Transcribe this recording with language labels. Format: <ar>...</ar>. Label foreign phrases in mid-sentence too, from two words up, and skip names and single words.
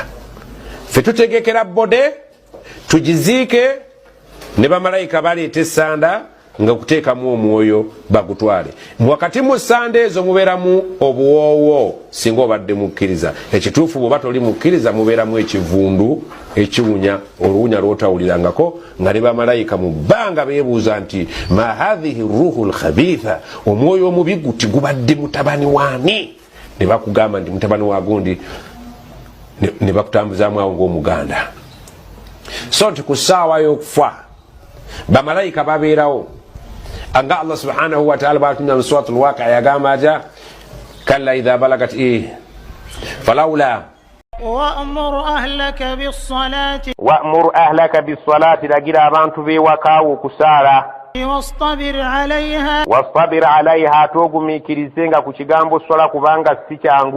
<lg>Ffe tutegekera bode tugiziike, ne bamalayika baleeta essanda nga kuteekamu omwoyo bagutwale. Wakati mu ssanda ezo mubeeramu obuwoowo singa obadde mukkiriza. Ekituufu bw'oba toli mukkiriza mubeeramu ekivundu ekiwunya, oluwunya lw'otawulirangako, nga ne bamalayika mu bbanga beebuuza nti</lg> <ar>ما هذه الروح الخبيثة,</ar> <lg>omwoyo omubi guti gubadde mutabani waani? Ne bakugamba nti mutabani wa gundi, ne bakutambuzaamu awo ng'omuganda. So nti ku ssaawa y'okufa bamalayika babeerawo. Anga Allah</lg> <ar>سبحانه وتعالى</ar> <lg>batunya mu suratul Waqi'a yagamba aja</lg> <ar>كلا إذا بلغت فلولا وأمر أهلك</ar> <lg>bis-salati lagira abantu bewakawo kusaala</lg> <ar>واصطبر عليها</ar> <lg>togumikirizenga ku kigambo swala kubanga si kyangu.</lg>